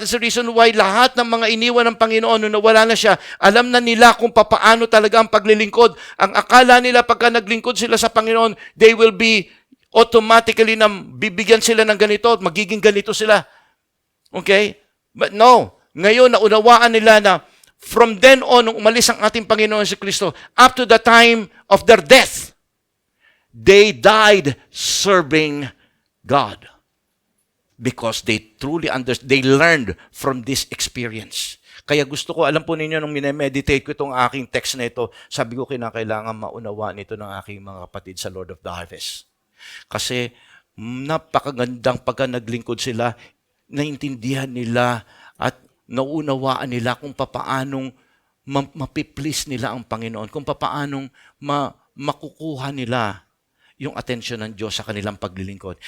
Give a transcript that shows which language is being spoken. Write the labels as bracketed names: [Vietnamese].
[English] That's the reason why [Filipino] lahat ng mga iniwan ng Panginoon, nung nawala na siya, alam na nila kung paano talaga ang paglilingkod. Ang akala nila pagka naglingkod sila sa Panginoon, [English] they will be automatically [Filipino] na bibigyan sila ng ganito, magiging ganito sila. [English] Okay? But no. [Filipino] Ngayon, naunawaan nila na [English] from then on, [Filipino] nung umalis ang ating Panginoon si Kristo, [English] up to the time of their death, they died serving God because they truly they learned from this experience. [Filipino] Kaya gusto ko, alam po ninyo, nung minemeditate ko itong aking text na ito, sabi ko kinakailangan maunawaan ito ng aking mga kapatid sa Lord of the Harvest. Kasi napakagandang pagka naglingkod sila, naintindihan nila at naunawaan nila kung papaanong mapiplease nila ang Panginoon, kung papaanong makukuha nila yung atensyon ng Diyos sa kanilang paglilingkod.